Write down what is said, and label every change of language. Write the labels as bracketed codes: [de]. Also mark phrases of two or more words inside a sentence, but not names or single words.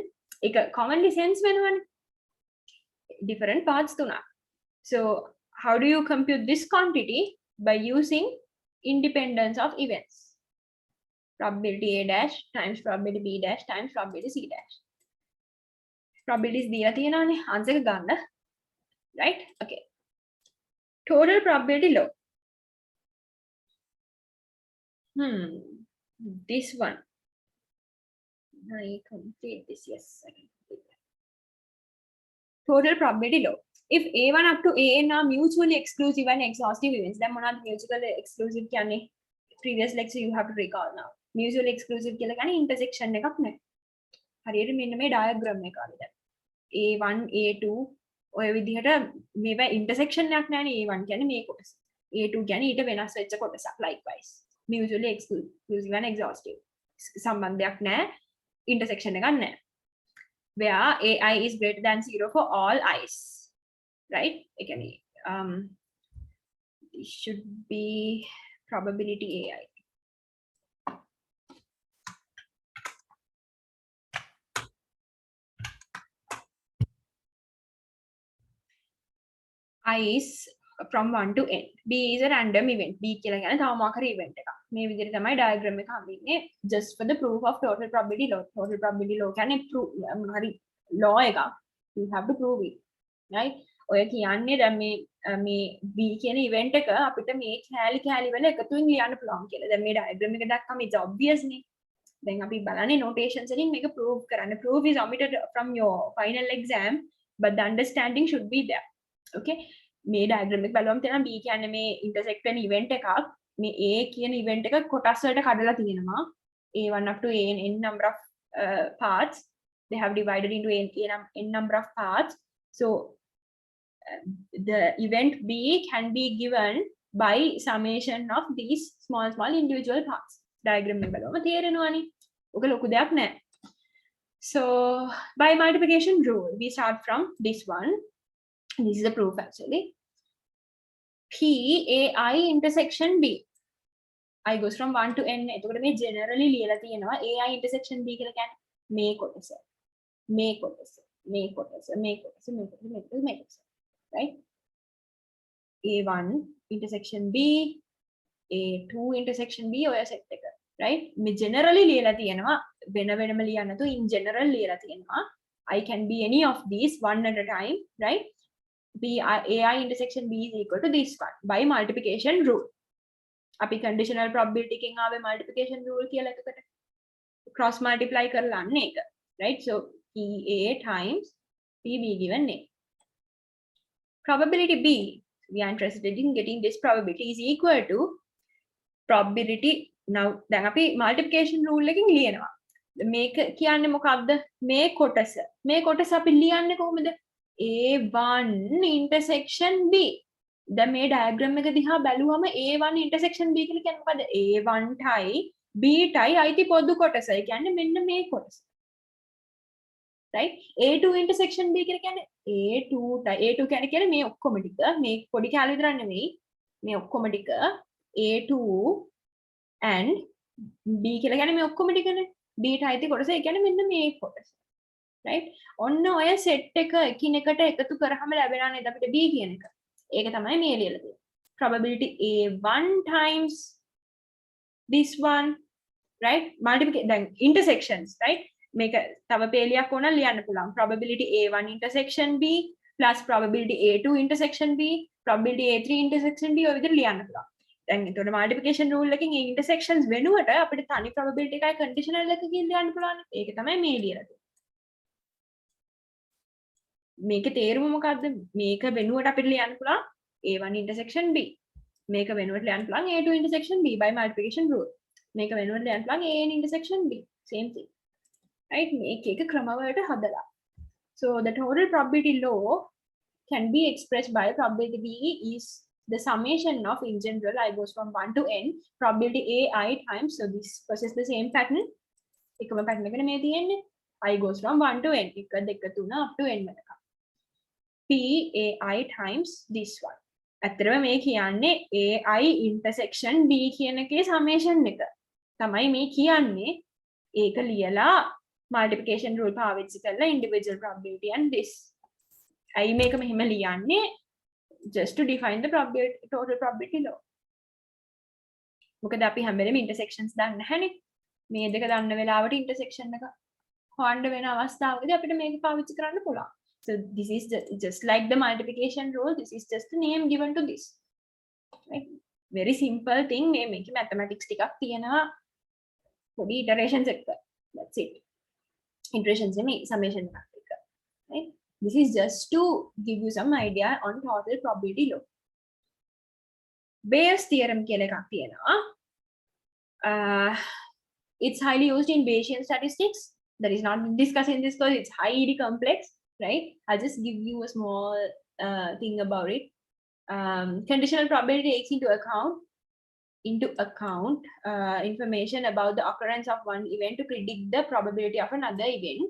[si] ඒක [en] commonly sense [si] වෙනවනේ. [en] different parts [si] තුනක්. [en] so how do you compute this quantity? By using independence of events. probability A dash times probability B dash times probability C dash. [si] probabilities දීලා තියෙනවානේ answer එක ගන්න. [en] right? okay. total probability law. this one. I complete this. Yes, I can complete that. Total probability law. If A1 up to AN are mutually exclusive and exhaustive events, then [si] මොනවද mutually exclusive කියන්නේ? [en] Previous lecture you have to recall now. Mutually exclusive [si] කියලා කියන්නේ intersection එකක් නැහැ. හරියට මෙන්න මේ diagram එක ආවේ දැන්. A1 A2 ඔය විදිහට මේවා intersection එකක් නැහැනේ. A1 කියන්නේ මේ කොටස. A2 කියන්නේ ඊට වෙනස් වෙච්ච කොටසක් likewise. [en] Mutually exclusive and exhaustive. [si] සම්බන්ධයක් නැහැ. Intersection එකක් නැහැ. [en] Where AI is greater than 0 for all i's. Right? Again, this should be probability AI. I is from 1 to n. B is a random event. [si] B කියලා කියන්නේ තව මොකක් හරි event එකක්. මේ විදිහට තමයි diagram එක හම්බෙන්නේ [en] just for the proof of total probability law. Total probability law [si] කියන්නේ හරි law එකක්. [en] You have to prove it. Right? [si] ඔය කියන්නේ දැන් මේ B කියන event එක අපිට මේ කැලි වල එකතුවෙන් ලියන්න පුළුවන් කියලා. දැන් මේ diagram එක දැක්කම [en] it's obvious [si] නේ. දැන් අපි බලන්නේ notations වලින් මේක prove කරන්න. [en] Proof is omitted from your final exam, but the understanding should be there. [si] Okay? මේ diagram එක බලවම තේරෙනවා B කියන්නේ මේ intersect වෙන event එකක්. මේ A කියන event එක කොටස් වලට කඩලා තියෙනවා. [en] A1 up to n number of parts. They have divided into n number of parts. So the event B can be given by summation of these small individual parts. [si] Diagram එක බලවම තේරෙනවානේ. ඔක ලොකු දෙයක් නෑ. [en] So by multiplication rule, we start from this one. This is the proof actually. P AI intersection B. I goes from 1 to n. [si] එතකොට මේ generally ලියලා තියෙනවා [en] AI intersection B [si] කියලා කියන්නේ මේ කොටස. [en] Right? A1 intersection B, A2 intersection B [si] ඔය set එක. [en] Right? [si] මේ generally ලියලා තියෙනවා වෙනම ලියන්න නැතුව [en] in general [si] ලියලා තියෙනවා. [en] I can be any of these one at a time, right? AI intersection B is equal to this one by multiplication rule. [si] අපි [en] conditional probability [si] එකෙන් ආවේ [en] multiplication rule [si] කියලා එකකට [en] cross multiply [si] කරලා අන්න ඒක. [en] Right? So PA times PB given A. Probability B, we are interested in getting this probability is equal to probability. [si] Now දැන් අපි multiplication rule එකකින් ලියනවා. මේක කියන්නේ මොකක්ද? මේ කොටස අපි ලියන්නේ කොහොමද? [en] A1 intersection B. [si] දැන් මේ diagram එක දිහා බැලුවම [en] A1 intersection B [si] කියලා කියන්නේ මොකද? A1 ටයි B ටයි අයිති පොදු කොටස. ඒ කියන්නේ මෙන්න මේ කොටස. [en] right? A2 intersection B [si] කියලා කියන්නේ A2 කියන්නේ මේ ඔක්කොම ටික මේ පොඩි කැලේ විතරක් නෙමෙයි මේ ඔක්කොම ටික [en] A2 and B [si] කියලා කියන්නේ මේ ඔක්කොම ටිකනේ B ට අයිති කොටස ඒ කියන්නේ මෙන්න මේ කොටස right? ඔන්න ඔය set එක එකිනෙකට එකතු කරාම ලැබෙනා නේද අපිට B කියන එක. ඒක තමයි මේ ලියලා තියෙන්නේ. [en] Probability A1 times this one, right? Multiplication then intersections, right? [si] මේක තව පේලියක් ඕන ලියන්න පුළුවන්. [en] Probability A1 intersection B plus probability A2 intersection B, probability A3 intersection B [si] ඔය විදිහට ලියන්න පුළුවන්. දැන් එතකොට [en] multiplication rule [si] එකකින් මේ intersections වෙනුවට අපිට තනි probability එකයි conditional එකකින් ලියන්න පුළුවන්. ඒක තමයි මේ ලියලා තියෙන්නේ. මේකේ තේරුම මොකද්ද? මේක වෙනුවට අපිට ලියන්න පුළුවන් [en] A1 intersection B. [si] මේක වෙනුවට ලියන්න පුළුවන් [en] A2 intersection B by multiplication rule. [si] මේක වෙනුවට ලියන්න පුළුවන් [en] AN intersection B. Same thing. Right? [si] මේක එක ක්‍රමවලට හදලා. [en] So the total probability law can be expressed by probability B is the summation of, in general, I goes from 1 to n, probability AI times, so this possesses the same pattern. [si] එකම pattern එකනේ මේ තියෙන්නේ. [en] I goes from 1 to n. 1 2 3 up to n වෙනකම්. PAI times this one. [si] ඇත්තටම මේ කියන්නේ [en] AI intersection B [si] කියන එකේ summation එක. තමයි මේ කියන්නේ. ඒක ලියලා [en] multiplication rule [si] පාවිච්චි කරලා [en] individual probability and this. [si] I මේක මෙහෙම ලියන්නේ [en] just to define the probability, total probability law. [si] මොකද අපි හැම වෙලේම intersections දන්නේ නැහැනේ. මේ දෙක දන්න වෙලාවට intersection එක හොයන්න වෙන අවස්ථාවකදී අපිට මේක පාවිච්චි කරන්න පුළුවන්. [en] So this is just like the multiplication rule. This is just a name given to this. Right? Very simple thing. [si] මේක mathematics ටිකක් තියෙනවා. පොඩි iterations එක. [en] That's it. [si] Iterations නෙමෙයි summation එකක්. Right? [en] This is just to give you some idea on total probability law. [si] Bayes theorem කියලා එකක් තියෙනවා. [en] It's highly used in Bayesian statistics. That is not discussed in this course. It's highly complex, right? I'll just give you a small thing about it. Conditional probability takes into account information about the occurrence of one event to predict the probability of another event.